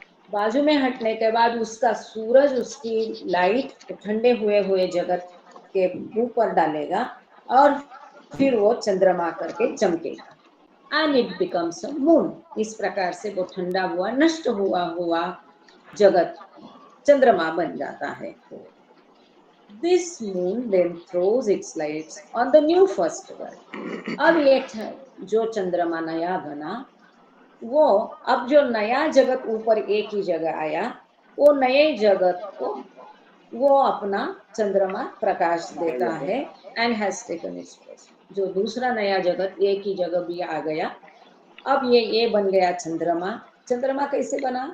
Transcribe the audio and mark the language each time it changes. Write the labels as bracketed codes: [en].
[hi] बाजू में हटने के बाद उसका सूरज उसकी लाइट ठंडे हुए जगत के ऊपर डालेगा और फिर वो चंद्रमा करके चमकेगा [en] And it becomes a moon. [hi] इस प्रकार से वो ठंडा हुआ नष्ट हुआ जगत चंद्रमा बन जाता है। [en] This moon then throws its lights on the new first world। [hi] अब ये जो चंद्रमा नया बना वो अब जो नया जगत ऊपर एक ही जगह आया वो नए जगत को वो अपना चंद्रमा प्रकाश देता है [en] And has taken its place. [hi] जो दूसरा नया जगत एक ही जगह भी आ गया अब ये बन गया चंद्रमा। चंद्रमा कैसे बना?